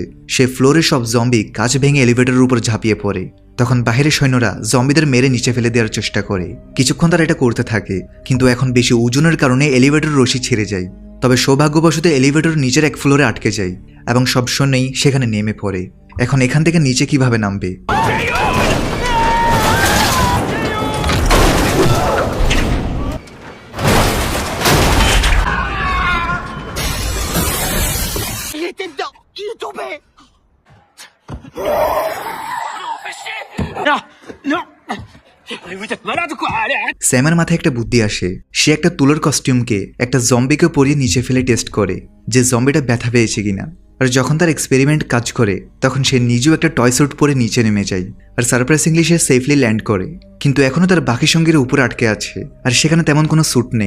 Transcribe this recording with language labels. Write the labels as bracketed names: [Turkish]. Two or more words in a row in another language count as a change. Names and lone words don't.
[Bangla] সে ফ্লোরে সব জম্বি কাঁচ ভেঙে এলিভেটরের উপর ঝাঁপিয়ে পড়ে। তখন বাহিরের সৈন্যরা জম্বিদের মেরে নিচে ফেলে দেওয়ার চেষ্টা করে। কিছুক্ষণ তারা এটা করতে থাকে, কিন্তু এখন বেশি ওজনের কারণে এলিভেটর রশি ছিঁড়ে যায়। তবে সৌভাগ্যবশত এলিভেটর নিচের এক ফ্লোরে আটকে যায় এবং সব সৈন্যই সেখানে নেমে পড়ে। এখন এখান থেকে নিচে কিভাবে নামবে? [French] Il était dedans. Il est tombé. Non, non. Vous êtes malade ou quoi? Allez, arrête. [Bangla] স্যামের মাথায় একটা বুদ্ধি আসে। সে একটা তুলোর কস্টিউমকে একটা জম্বিকে পরিয়ে নিচে ফেলে টেস্ট করে যে জম্বিটা ব্যথা পেয়েছে কিনা। আর যখন তার এক্সপেরিমেন্ট কাজ করে তখন সে নিজেও একটা [English] toy suit [Bangla] পরে নিচে নেমে যায়, আর সারপ্রাইজিংলি সে সেফলি ল্যান্ড করে। কিন্তু এখনও তার বাকি সঙ্গীর উপরে আটকে আছে, আর সেখানে তেমন কোনো স্যুট নেই।